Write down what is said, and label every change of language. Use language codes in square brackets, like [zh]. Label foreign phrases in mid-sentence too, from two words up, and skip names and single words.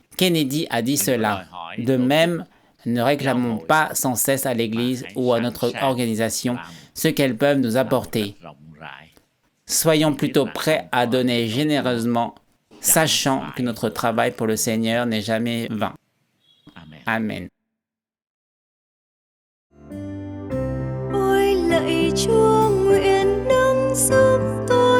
[fr] Kennedy a dit cela. De même, ne réclamons pas sans cesse à l'Église ou à notre organisation ce qu'elles peuvent nous apporter. Soyons plutôt prêts à donner généreusement, sachant que notre travail pour le Seigneur n'est jamais vain. Amen. [vi] Ôi lạy Chúa, nguyện nâng giúp tôi